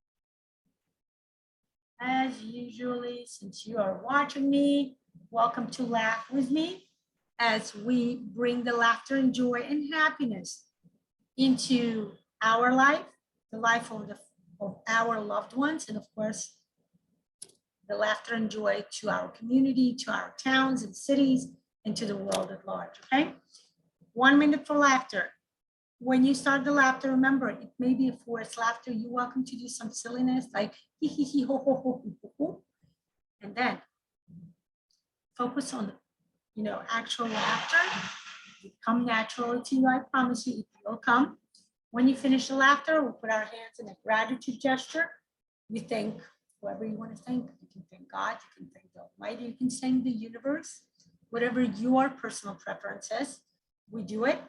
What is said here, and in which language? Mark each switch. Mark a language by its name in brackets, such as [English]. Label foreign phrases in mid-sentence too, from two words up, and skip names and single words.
[English] As usually, since you are watching me, welcome to laugh with me as we bring the laughter and joy and happiness into our life, the life of our loved ones, and of course, the laughter and joy to our community, to our towns and cities, and to the world at large, okay? 1 minute for laughter. When you start the laughter, remember, it may be a forced laughter. You're welcome to do some silliness like hee hee hee ho ho ho ho ho. And then focus on actual laughter. It will come naturally to you, I promise you, it will come. When you finish the laughter, we'll put our hands in a gratitude gesture. We thank whoever you want to thank. You can thank God, you can thank the Almighty, you can thank the universe, whatever your personal preference is, we do it.